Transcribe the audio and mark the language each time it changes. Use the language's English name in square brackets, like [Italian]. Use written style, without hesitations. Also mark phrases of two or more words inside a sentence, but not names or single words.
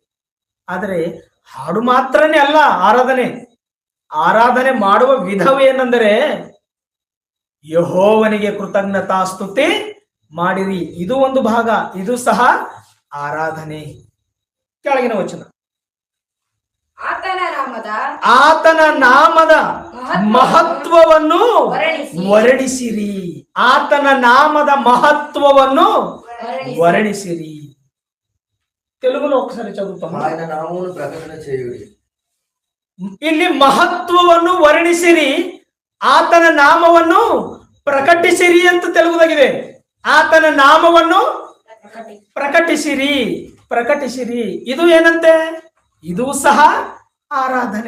[Kannada] ಆದರೆ ಹಾಡು ಮಾತ್ರನೇ ಅಲ್ಲ ಆರಾಧನೆ ಮಾಡುವ ವಿಧವೇನೆಂದರೆ ಯೆಹೋವನಿಗೆ ಕೃತಜ್ಞತಾ ಸ್ತುತಿ ಮಾಡಿರಿ, ಇದು ಒಂದು ಭಾಗ, ಇದು ಸಹ ಆರಾಧನೆ. ಕೆಳಗಿನ ವಚನ, ಆತನ ಆತನ ನಾಮದ ಮಹತ್ವವನ್ನು ವರ್ಣಿಸಿರಿ. ಆತನ ನಾಮದ ಮಹತ್ವವನ್ನು ವರ್ಣಿಸಿರಿ. [Telugu] తెలుగులో ఒకసారి చదువుతాము. ఆయన నామమును ప్రకటన చేయుడి. [Kannada] ಇಲ್ಲಿ ಮಹತ್ವವನ್ನು ವರ್ಣಿಸಿರಿ, ಆತನ ನಾಮವನ್ನು ಪ್ರಕಟಿಸಿರಿ ಅಂತ ತೆಲುಗುದಾಗಿದೆ. ಆತನ ನಾಮವನ್ನು ಪ್ರಕಟಿಸಿರಿ, ಪ್ರಕಟಿಸಿರಿ. ಇದು ಏನಂತೆ? ಇದು ಸಹ ಆರಾಧನೆ.